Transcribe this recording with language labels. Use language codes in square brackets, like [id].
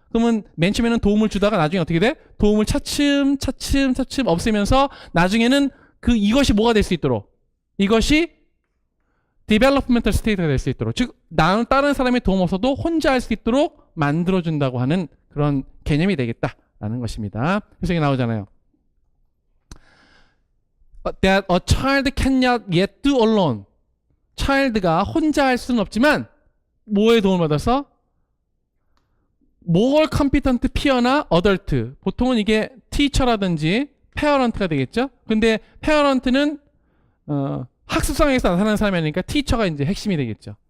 [ko] 그러면 맨 처음에는 도움을 주다가 나중에 어떻게 돼? 도움을 차츰 없애면서 나중에는 이것이 뭐가 될 수 있도록 이것이 디벨로프멘탈 스테이트가 될 수 있도록 즉 나는 다른 사람의 도움 없어도 혼자 할 수 있도록 만들어준다고 하는 그런 개념이 되겠다라는 것입니다. 그래서 이게 나오잖아요. [en] That a child cannot yet do alone. [ko] child가 혼자 할 수는 없지만 뭐에 도움을 받아서? [en] more competent peer [ko] 나 adult. 보통은 이게 teacher라든지 parent가 되겠죠. 근데 parent는 학습상에서 나타나는 사람이 아니니까 teacher가 이제 핵심이 되겠죠.